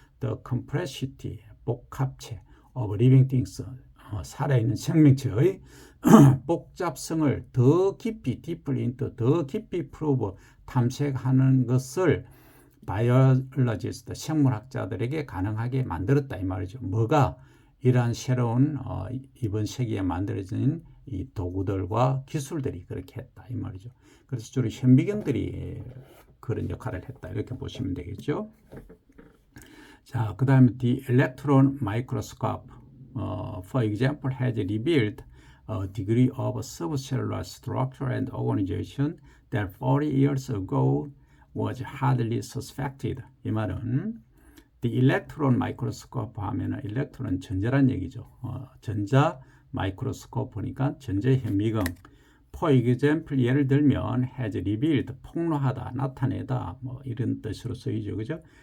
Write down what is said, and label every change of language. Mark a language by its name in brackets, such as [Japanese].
[English] the complexity, [Korean] 복합체 [English] of living things, [Korean] 살아있는 생명체의 복잡성을 더 깊이, [English] deeper into, [Korean] 더 깊이 [English] prove, [Korean] 탐색하는 것을 바이올로지스트, 생물학자들에게 가능하게 만들었다 이 말이죠. 뭐가? 이러한 새로운 이번 세기에 만들어진 이 도구들과 기술들이 그렇게 했다 이 말이죠. 그래서 주로 현미경들이 그런 역할을 했다 이렇게 보시면 되겠죠. 자, 그 다음에 [English] the electron microscope, for example, has revealed a degree of subcellular structure and organization that 40 years ago was hardly suspected. [Korean] 이 말은 [English] the electron microscope [Korean] 하면은 electron 전자란 얘기죠. 전자 마이크로스코프니까 전자 현미경. [English] For example, [Korean] 예를 들면 [English] has revealed, [Korean] 폭로하다, 나타내다, 뭐 이런 뜻으로 쓰이죠. 그죠?